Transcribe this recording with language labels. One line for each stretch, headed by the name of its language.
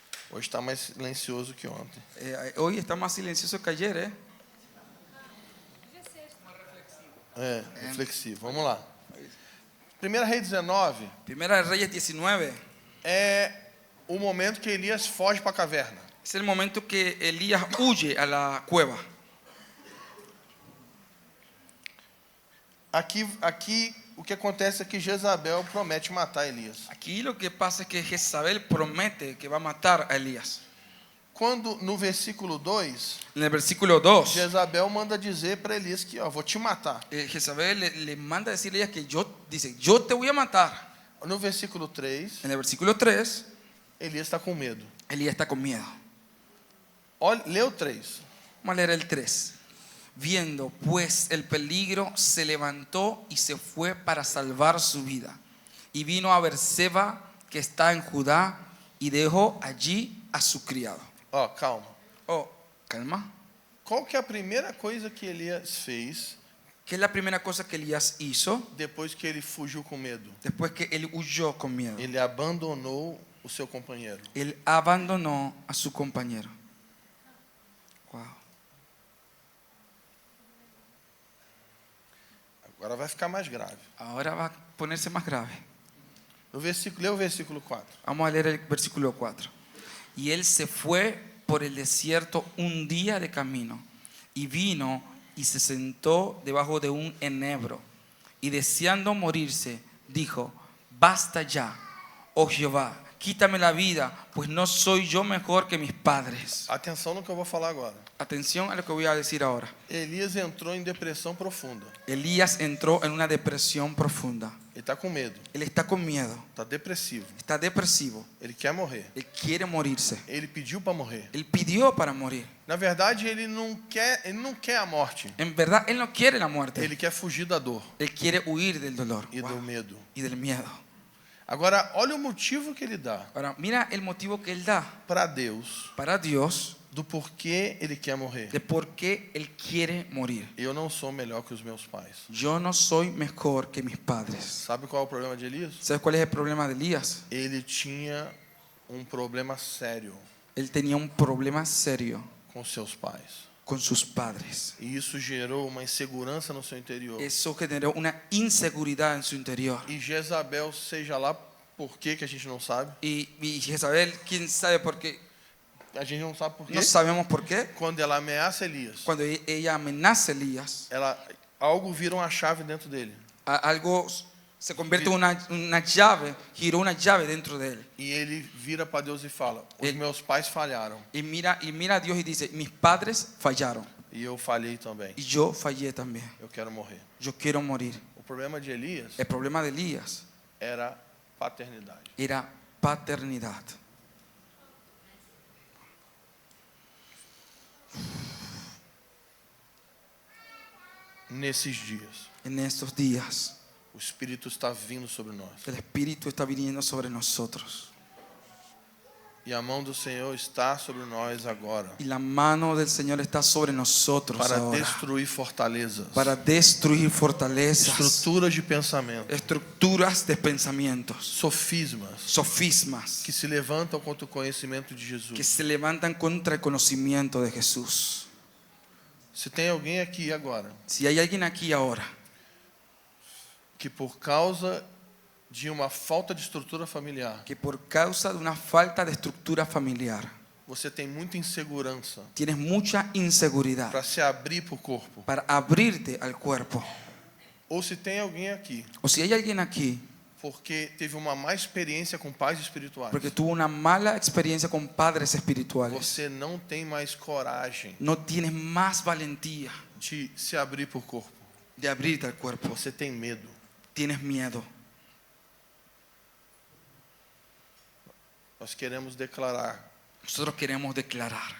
Portuguese: Hoje está mais silencioso que ontem.
Spanish: Hoy está más silencioso que ayer, ¿eh?
Portuguese: É, reflexivo. Vamos lá. Primeira Reis 19
Spanish: Primera de Reyes 19.
Portuguese: é o momento que Elias foge para a caverna.
Spanish: Es el momento que Elías huye a la cueva.
Portuguese: Aqui o que acontece é que Jezabel promete matar Elias.
Spanish: Aquí lo que pasa es que Jezabel promete que va a matar a Elías.
Portuguese: Quando no versículo 2,
Spanish: En el versículo 2,
Portuguese: Jezabel manda dizer para Elias que, ó, vou te matar.
Spanish: Jezabel le manda a decirle a Elías que yo te voy a matar.
Portuguese: No versículo 3,
Spanish: En el versículo 3,
Portuguese: Elias está com medo.
Spanish: Elías está con miedo.
Portuguese: Olha, lê o 3.
Spanish: Vamos a leer el 3. Viendo pues el peligro, se levantó y se fue para salvar su vida. Y vino a Berseba, que está en Judá, y dejó allí a su criado.
Portuguese: Ó, calma.
Spanish: Oh, calma.
Portuguese: Qual que é a primeira coisa que Elias fez
Spanish: ¿Qué es la primera cosa que Elías hizo
Portuguese: depois que ele fugiu com medo?
Spanish: después que él huyó con miedo?
Portuguese: Ele abandonou o seu companheiro.
Spanish: Él abandonó a su compañero. Wow.
Portuguese: Agora vai ficar mais grave.
Spanish: Ahora va a ponerse más grave.
Portuguese: Lê o versículo 4.
Spanish: Vamos a leer el versículo 4. Y él se fue por el desierto un día de camino y vino y se sentó debajo de un enebro y deseando morirse dijo: basta ya, oh Jehová, quítame la vida, pues no soy yo mejor que mis padres.
Portuguese: Atenção no que eu vou falar agora.
Spanish: Atención a lo que voy a decir ahora.
Portuguese: Elias entrou em depressão profunda.
Spanish: Elías entró en una depresión profunda.
Portuguese: Ele está com medo.
Spanish: Él está con miedo,
Portuguese: Está depressivo.
Spanish: está depresivo,
Portuguese: Ele quer morrer.
Spanish: él quiere morirse.
Portuguese: Ele pediu para morrer.
Spanish: Él pidió para morir.
Portuguese: Na verdade, ele não quer a morte.
Spanish: En verdad, él no quiere la muerte.
Portuguese: Ele quer fugir da dor
Spanish: Él quiere huir del dolor
Portuguese: e do medo.
Spanish: y del miedo.
Portuguese: Agora, olha o motivo que ele dá
Spanish: Ahora, mira el motivo que él da
Portuguese: para Deus
Spanish: para Dios
Portuguese: do porquê ele quer morrer.
Spanish: de por qué él quiere morir.
Portuguese: Eu não sou melhor que os meus pais.
Spanish: Yo no soy mejor que mis padres.
Portuguese: Sabe qual é o problema de Elias?
Spanish: ¿Sabes cuál es el problema de Elías?
Portuguese: Ele tinha um problema sério
Spanish: Él tenía un problema serio
Portuguese: com seus pais.
Spanish: con sus padres.
Portuguese: E isso gerou uma insegurança no seu interior.
Spanish: Eso generó una inseguridad en su interior.
Portuguese: E Jezabel, seja lá por quê que a gente não sabe.
Spanish: Y Jezabel, quién sabe por qué,
Portuguese: A gente não sabe por quê.
Spanish: no sabemos por qué.
Portuguese: Quando ela ameaça Elias,
Spanish: Cuando ella amenaza a Elías,
Portuguese: algo vira uma chave dentro dele.
Spanish: algo se convierte en una llave, giró una llave dentro de él.
Portuguese: E ele vira para Deus e fala: os Ele- meus pais falharam.
Spanish: Y mira a Dios y dice: mis padres fallaron
Portuguese: E eu falhei também.
Spanish: y yo fallé también.
Portuguese: Eu quero morrer.
Spanish: Yo quiero morir.
Portuguese: O problema de Elias
Spanish: El problema de Elías
Portuguese: era paternidade.
Spanish: era paternidad.
Portuguese: Nesses dias,
Spanish: En estos días,
Portuguese: o Espírito está vindo sobre nós.
Spanish: el Espíritu está viniendo sobre nosotros.
Portuguese: E a mão do Senhor está sobre nós agora,
Spanish: Y la mano del Señor está sobre nosotros
Portuguese: para
Spanish: ahora,
Portuguese: destruir fortalezas,
Spanish: para destruir fortalezas,
Portuguese: estruturas de pensamento,
Spanish: estructuras de pensamientos,
Portuguese: sofismas
Spanish: sofismas
Portuguese: que se levantam contra o conhecimento de Jesus.
Spanish: que se levantan contra el conocimiento de Jesús.
Portuguese: Se tem alguém aqui agora
Spanish: Si hay alguien aquí ahora
Portuguese: que por causa de uma falta de estrutura familiar,
Spanish: que por causa de una falta de estructura familiar
Portuguese: você tem muita insegurança
Spanish: tienes mucha inseguridad
Portuguese: para se abrir para o corpo,
Spanish: para abrirte al cuerpo,
Portuguese: ou se tem alguém aqui
Spanish: o si hay alguien aquí
Portuguese: porque teve uma má experiência com pais espirituais,
Spanish: porque tuvo una mala experiencia con padres espirituales,
Portuguese: você não tem mais coragem
Spanish: no tienes más valentía
Portuguese: de se abrir para o corpo,
Spanish: de abrirte al cuerpo,
Portuguese: você tem medo.
Spanish: tienes miedo.
Portuguese: Nós queremos declarar
Spanish: Nosotros queremos declarar